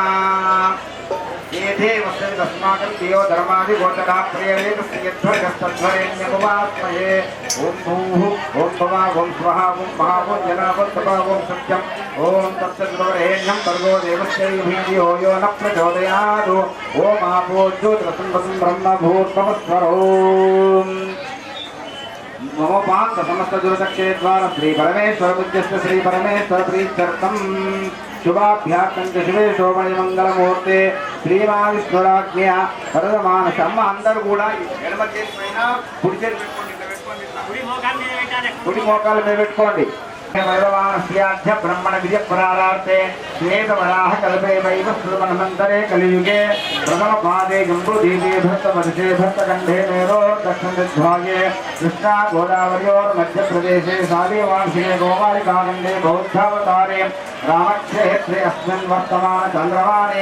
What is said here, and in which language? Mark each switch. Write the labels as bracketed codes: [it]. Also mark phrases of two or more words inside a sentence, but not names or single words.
[sa] एते वस्तु तस्माकं देव धर्मादि गोचरा प्रियवेद यद्वर्गस्तद्वरेण्यमुपास्महे ओम भूः ओम भुवः ओम स्वः ओम महाः ओम जनाः ओम तपः ओम सत्यम् ओम तत्सद्वरेण्यं भर्गो देवस्य धियो यो न प्रचोदयात् ओम आपो ज्योतिरसं ब्रह्म भूर्भुवस्वरो ममोपान्त समस्त दुर्दक्षेद्वार श्री परमेश्वर पूज्यस्य श्री परमेश्वर प्रीत्यर्थं शुभाभ्याकंच शुभे शोभने मंगल मुहूर्ते శ్రీమావిష్ణురాజ్ఞ వరదమానస [te] అమ్మ అందరూ కూడా ఎడమ చేతి పైన కుడి చేతి పెట్టుకోండి కుడి మోకాల మీద పెట్టుకోండి [sa] वैरवाणस्याध्य ब्रह्मण विजय पुरारार्थे श्वेतवराह कल्पे वैव श्रुतमन्वन्तरे कलियुगे प्रथम पादे जम्बूदीपे भक्तवर्षे भक्तकण्ठे मेरो दक्षिणदिग्भागे कृष्णा गोदावर्योर्मध्यप्रदेशे साधीवांशिके गोमालिकाखण्डे बौद्धावतारे रामक्षेत्रे अस्मिन् वर्तमानचन्द्रमानेन